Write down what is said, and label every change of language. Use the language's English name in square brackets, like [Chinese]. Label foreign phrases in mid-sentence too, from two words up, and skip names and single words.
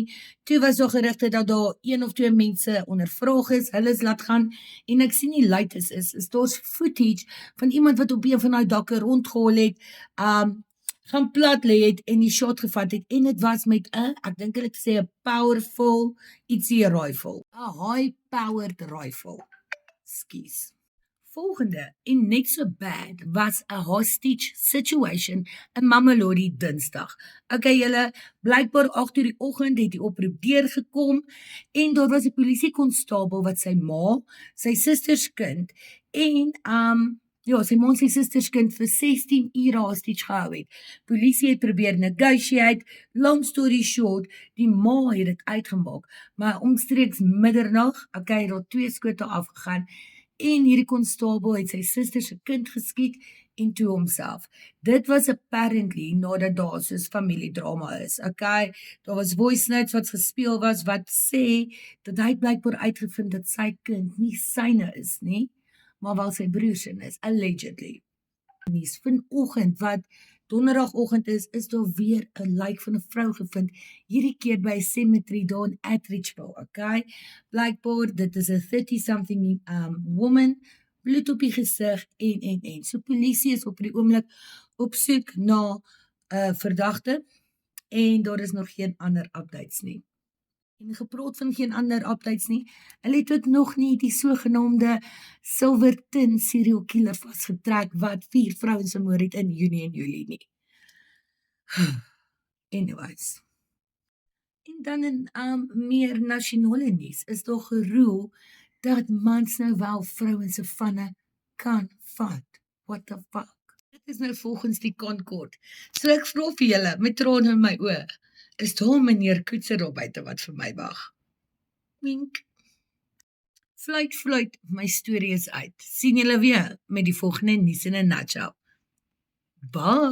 [Afrikaans] Toe was daar gerugte dat daar 1 of 2 mense ondervraag is, hulle is laat gaan en ek sien nie latest is daar's footage van iemand wat op een van daai dakke rondgehol het, gaan plat lê het en die shot gevat het en dit was met 'n, ek dink hulle sê 'n powerful ietsie rifle, 'n [English] high powered rifle. [Afrikaans] Skus. Volgende en net so bad was 'n [English] hostage situation [Afrikaans] in Mamelodi Dinsdag. Okay julle, blykbaar 8:00 die oggend het die oproep deurgekom en daar was 'n polisiekonstabel wat sy ma, sy susters kind en sy ma en sy susters kind vir 16 ure hostage gehou het. Polisie het probeer negotiate, [English] long story short, [Afrikaans] die ma het dit uitgemaak, maar omstreeks middernag, okay, het daar 2 skote afgegaan en hierdie konstabel het sy suster se kind geskiet en toe homself. Dit was apparently nadat daar soos familiedrama is. Okay, daar was [English] voice notes [Afrikaans] wat gespeel was wat sê dat hy blykbaar uitgevind dat sy kind nie syne is nie, maar wel sy broer se is, allegedly. Nuus vanoggend wat donderdagoggend is daar weer 'n lijk van 'n vrou gevind, hierdie keer by 'n cemetery daar in Atteridgeville, okay? Blykbaar dit is 'n [English] 30-something woman, [Afrikaans] bloed op die gesig en. So polisie is op die oomblik op soek na 'n verdagte en daar is nog geen ander updates nie. En gepraat van geen ander updates nie, hulle het ook nog nie die sogenaamde Silverton [English] serial killer [Afrikaans] vasgetrek wat 4 vrouens vermoor het in Junie en Julie nie. Anyways. En dan in meer nasionale nuus is daar geroep dat mans nou wel vrouens se vanne kan vat. [English] What the fuck? [Afrikaans] Dit is nou volgens die Concord. So ek vra vir julle met trane in my oë, is daar meneer Koetser daar buite wat vir my wag? Wink. Fluit, my storie is uit. Sien julle weer met die volgende nuus in 'n nutshell.